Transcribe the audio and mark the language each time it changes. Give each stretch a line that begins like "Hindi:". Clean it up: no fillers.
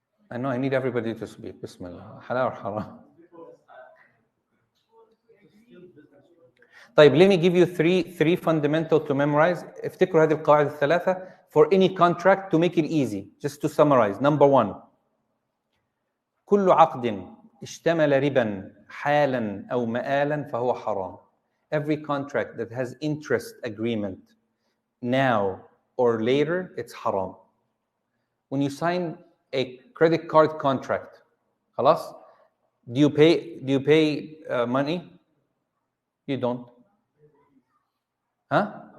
English: I know I need everybody to speak. Bismillah. Halal or haram? طيب let me give you three fundamental to memorize.
Arabic: افتكروا هذه القواعد الثلاثة
English: for any contract to make it easy. Just to summarize. Number one.
Arabic: كل عقد اشتمل ربا حالا أو مآلا فهو حرام.
English: Every contract that has interest agreement now or later, it's haram. When you sign a credit card contract, خلاص, do you pay money? You don't. Huh?